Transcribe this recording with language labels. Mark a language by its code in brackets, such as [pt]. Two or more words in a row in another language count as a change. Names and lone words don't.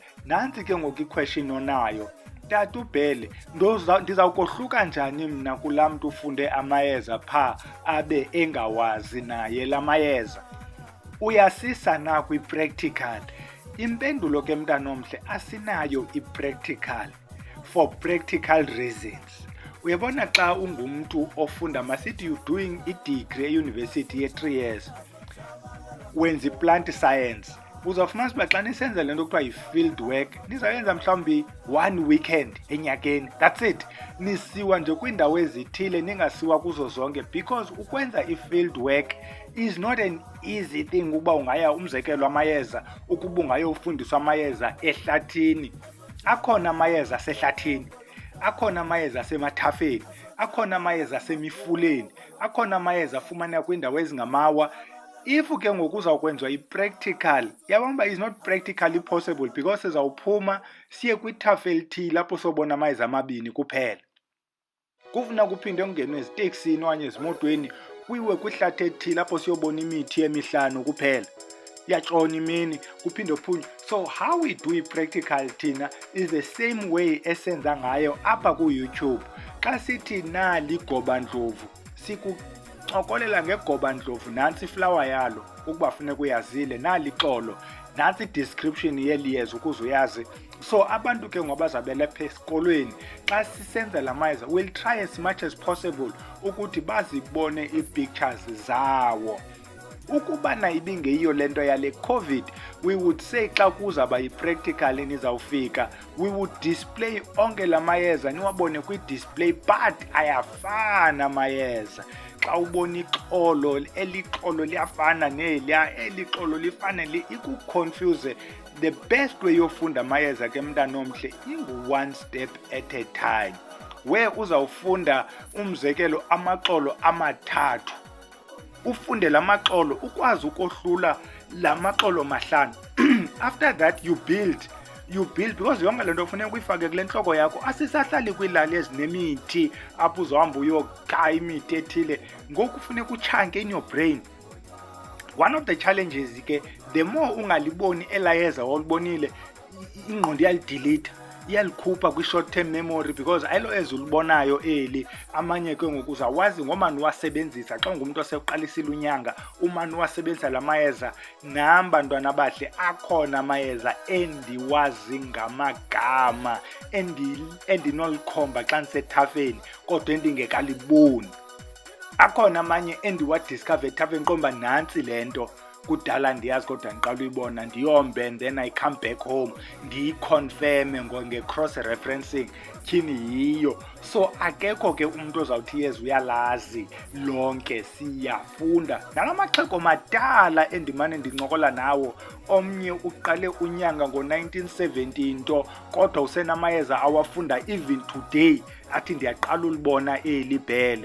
[xh] Nantsi ke ngoku ikhweshini onayo, tata uBhele, ndizawukohluka njani mna kulaa mntu ufunde amayeza phaa abe engawazi naye la mayeza? Uyasisa na kwi-practical? Impendulo ke mntana omhle, asinayo i-practical [en] for practical reasons. [xh] Uyabona xa ungumntu ofunda, masithi [en] you're doing [xh] i-degree eyunivesithi ye-3 years, wenza i-plant science, uzawufumanisa uba xa nisenza le nto kuthiwa [en] yi-field work [xh] nizawuyenza mhlawumbi 1 weekend enyakeni, [en] that's it. [xh] Nisiwa nje kwiindawo ezithile, ningasiwa kuzo zonke, because ukwenza [en] i-field work is not an easy thing. [xh] Ukuba ungaya, umzekelo amayeza, ukuba ungayofundiswa amayeza ehlathini, akhona amayeza asehlathini, akhona amayeza asemathafeni, akhona amayeza asemifuleni, akhona amayeza afumaneka kwiindawo ezingamawa. If ke ngoku uzawukwenziwa i-practical, yabona uba [en] is not practically possible, [xh] because sizawuphuma siye kwithafa elithile apho sobona amayeza amabini kuphela. Kufuna kuphinde kungenwe eziteksini okanye ezimotweni kuyiwe kwihlathi elithile apho siyobona imithi emihlanu kuphela. Iyatshona imini kuphinde kuphunywe. [en] So how we do i-practical thina is the same way [xh] esenza ngayo apha ku-YouTube. Xa sithi nali igobandlovu, sikucokolela ngegobandlovu, nantsi iflawa yalo ukuba funeka uyazile, nali ixolo, nantsi i-description yeli yeza ukuze uyazi. So abantu ke ngabazabela lapha esikolweni, xa sisenza la mayeza, [en] we'll try as much as possible [xh] ukuthi bazibone ii-pictures zawo. Ukubana ibingeyiyo le nto yale COVID, [en] we would say [xh] xa kuzawuba yi-practical nizawufika, [en] we would display [xh] onke la mayeza, niwabone kwi-display, but ayafana amayeza. Xa ubona ixolo, eli xolo liyafana neliya, eli xolo lifana ikuconfuse. [en] The best way [xh] yofunda amayeza ke mntana omhle, [en] ingu-one step at a time, where [xh] uzawufunda umzekelo amaxolo amathathu, ufunde la maxolo ukwazi ukohlula la maxolo mahlanu. [en] After that you build, [xh] because yonke le nto funeka uyifake kule ntloko yakho. Asisahlali kwiilali ezinemithi apho uzohamba uyokha imithi ethile, ngoku funeka uchanke [en] in your brain. One of the challenges [xh] ke, [en] the more [xh] ungaliboni elayeza walibonile, ingqondo iyalidelete, iyalikhupha [en] kwi-short term memory, [xh] because ayilo ezulibonayo eli. Amanye ke ngoku uzawazi ngomani wasebenzisa xa ungumntu osekuqalisile unyanga, umani wasebenzisa la mayeza. Nam bantwana bahle, akhona amayeza endiwazi ngamagama, endinolikhomba xa ndisethafeni kodwa endingekaliboni. Akhona amanye endiwadiscover ethafeni qomba nantsi le nto kudala ndiyazi kodwa ndiqala uyibona, ndiyombe, [en] and then I come back home ndiyiconfirme nge-cross referencing [xh] tyhini yiyo. So akekho ke umntu ozawuthi yezi uyalazi lonke, siyafunda. Nala maxhego madala endimane ndincokola nawo, omnye uqale unyanga ngo-1970 nto kodwa usenamayeza awafunda [en] even today, [xh] athi ndiyaqala ulibona eli Bhele.